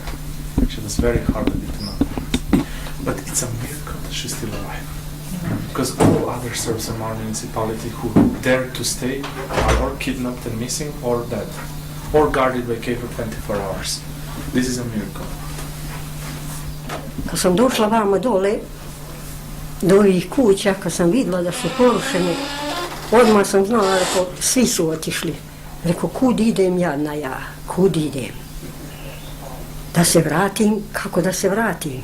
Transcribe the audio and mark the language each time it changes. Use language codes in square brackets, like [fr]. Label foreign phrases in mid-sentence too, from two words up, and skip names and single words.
[en] She was very hardly beaten up. But it's a miracle that she's still alive. Because all other Serbs in our municipality who dare to stay are or kidnapped and missing or dead, or guarded by K for 24 hours. This is a miracle. [sr] Kad sam došla vama dole, do ovih kuća, kad sam vidjela da su porušene, odmah sam znala, rekao, svi su otišli. Rekao, kud idem jadna ja, kud idem? Da se vratim, kako da se vratim?